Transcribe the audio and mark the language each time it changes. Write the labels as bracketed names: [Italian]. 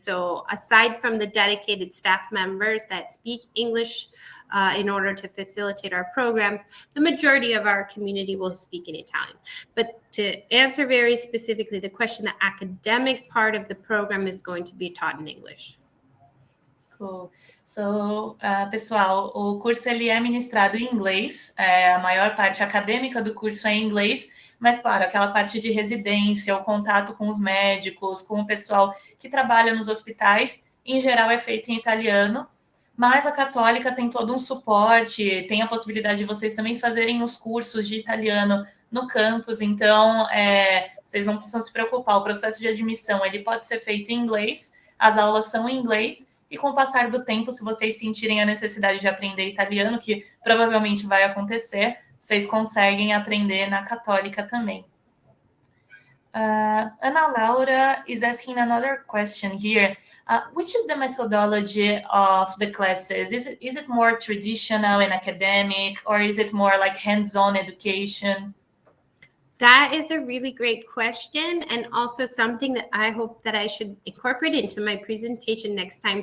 [English] So aside from the dedicated staff members that speak English in order to facilitate our programs, the majority of our community will speak in Italian. But to answer very specifically the question, the academic part of the program is going to be taught in English. Cool. [Portuguese] So, pessoal, o curso ele é ministrado em inglês, a maior parte acadêmica do curso é em inglês, mas, claro, aquela parte de residência, o contato com os médicos, com o pessoal que trabalha nos hospitais, em geral é feito em italiano, mas a Católica tem todo um suporte, tem a possibilidade de vocês também fazerem os cursos de italiano no campus, então vocês não precisam se preocupar, o processo de admissão ele pode ser feito em inglês, as aulas são em inglês, e com o passar do tempo, se vocês sentirem a necessidade de aprender italiano, que provavelmente vai acontecer, vocês conseguem aprender na Católica também. [English] Ana Laura is asking another question here. Which is the methodology of the classes? Is it more traditional and academic, or is it more like hands-on education? That is a really great question, and also something that I hope that I should incorporate into my presentation next time.